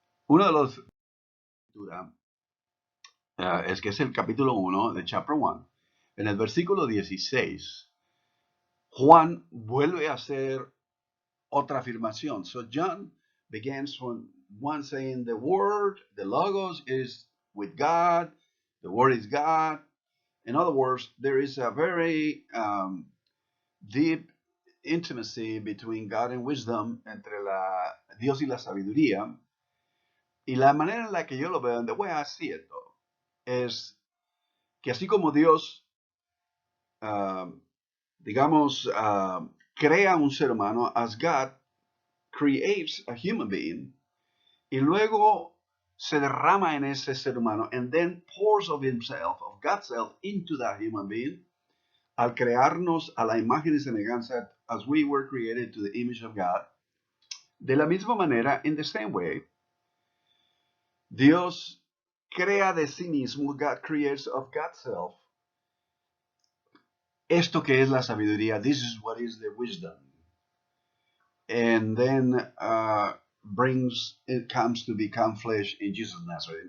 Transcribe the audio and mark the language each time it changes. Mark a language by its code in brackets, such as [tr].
[es] Uno de los es que es el capítulo 1 de [en] chapter 1, [es] En el versículo 16, Juan vuelve a hacer otra afirmación. [en] So John begins from one saying the word, the logos is with God, the word is God. In other words, there is a very deep intimacy between God and wisdom, [es] entre Dios y la sabiduría. Y la manera en la que yo lo veo, [en] the way I see it, [es] es que así como Dios, digamos, crea un ser humano, [en] as God creates a human being, [es] y luego se derrama en ese ser humano, [en] and then pours of himself, of God's self, into that human being, [es] al crearnos a la imagen y semejanza, [en] as we were created to the image of God. [es] De la misma manera, [en] in the same way, [es] Dios crea de sí mismo, [en] God creates of God's self, [es] esto que es la sabiduría. [en] This is what is the wisdom. And then it comes to become flesh in Jesus of Nazareth.